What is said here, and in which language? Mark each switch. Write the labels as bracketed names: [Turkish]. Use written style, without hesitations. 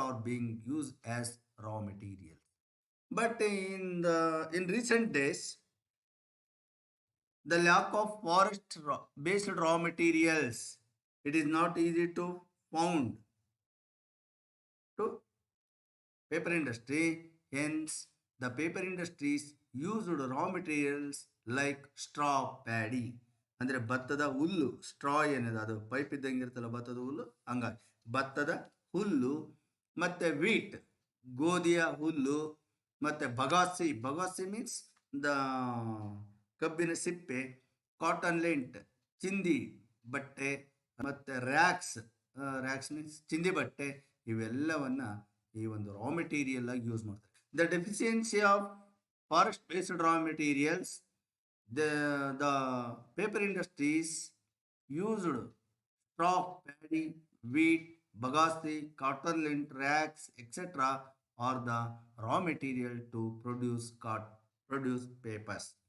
[English] are being used as raw materials. But in recent days, the lack of forest based raw materials, it is not easy to found to paper industry. Hence the paper industries used raw materials like straw, paddy, [Kannada] ಅಂದರೆ ಭತ್ತದ ಹುಲ್ಲು. Straw ಏನಿದೆ ಅದು pipe ಇದ್ದಂಗೆ ಇರ್ತಲ್ಲ ಭತ್ತದ ಹುಲ್ಲು, ಹಂಗಾಗಿ ಭತ್ತದ ಹುಲ್ಲು, ಮತ್ತೆ ವೀಟ್ ಗೋಧಿಯ ಹುಲ್ಲು, ಮತ್ತೆ ಬಗಾಸಿ, ಬಗಾಸಿ ಮೀನ್ಸ್ ದ ಕಬ್ಬಿನ ಸಿಪ್ಪೆ, ಕಾಟನ್ ಲಿಂಟ್ ಚಿಂದಿ ಬಟ್ಟೆ, ಮತ್ತೆ ರ್ಯಾಕ್ಸ್, ರ್ಯಾಕ್ಸ್ ಮೀನ್ಸ್ ಚಿಂದಿ ಬಟ್ಟೆ, ಇವೆಲ್ಲವನ್ನ ಈ ಒಂದು ರಾ ಮೆಟೀರಿಯಲ್ ಆಗಿ ಯೂಸ್ ಮಾಡ್ತಾರೆ. [English] The deficiency of forest based raw materials, the paper industries used straw, paddy, wheat, bagasse, cotton lint, rags, etc. are the raw material to produce papers.